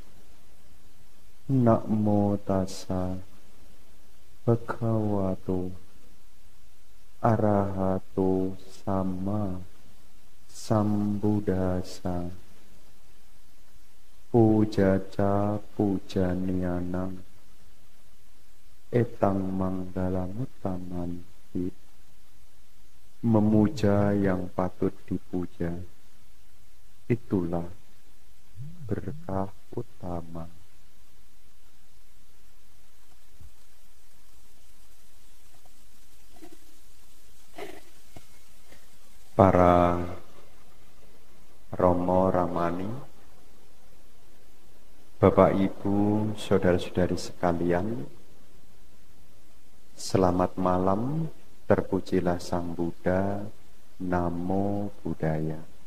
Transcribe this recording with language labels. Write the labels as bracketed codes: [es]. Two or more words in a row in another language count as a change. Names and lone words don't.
[pi] Namo tassa bhagavato arahato sama sambuddhassa. Pujaca pujanianang etang manggalamuttamanti. [id] Memuja yang patut dipuja, itulah berkah utama. Para Romo Ramani, Bapak Ibu, saudara-saudari sekalian, selamat malam, terpujilah Sang Buddha, [pi] Namo Buddhaya.